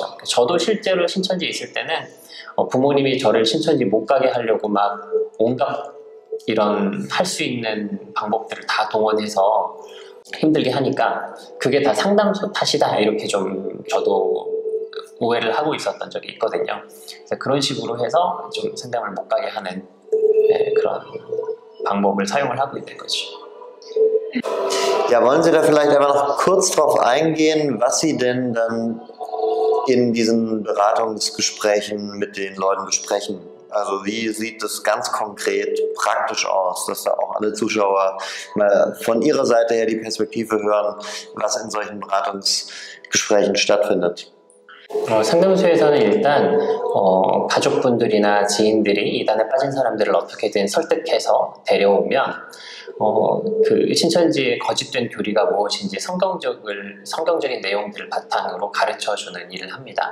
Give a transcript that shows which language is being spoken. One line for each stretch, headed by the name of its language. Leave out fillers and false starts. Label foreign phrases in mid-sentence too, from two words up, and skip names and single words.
Korean: 저도 실제로 신천지에 있을 때는 부모님이 저를 신천지 못 가게 하려고 막 온갖 이런 할 수 있는 방법들을 다 동원해서 힘들게 하니까 그게 다 상담소 탓이다, 이렇게 좀 저도 오해를 하고 있었던 적이 있거든요. 그래서 그런 식으로 해서 좀 상담을 못 가게 하는 그런 방법을 사용을 하고 있는 거죠.
German: Ja, wollen Sie da vielleicht aber noch kurz drauf eingehen, was Sie denn dann in diesen Beratungsgesprächen mit den Leuten besprechen? Also wie sieht das ganz konkret praktisch aus, dass da auch alle Zuschauer mal von ihrer Seite her die Perspektive hören, was in solchen Beratungsgesprächen stattfindet?
Korean: 상담소에서는 일단 가족분들이나 지인들이 이단에 빠진 사람들을 어떻게든 설득해서 데려오면 그 신천지의 거짓된 교리가 무엇인지 성경적인 내용들을 바탕으로 가르쳐주는 일을 합니다.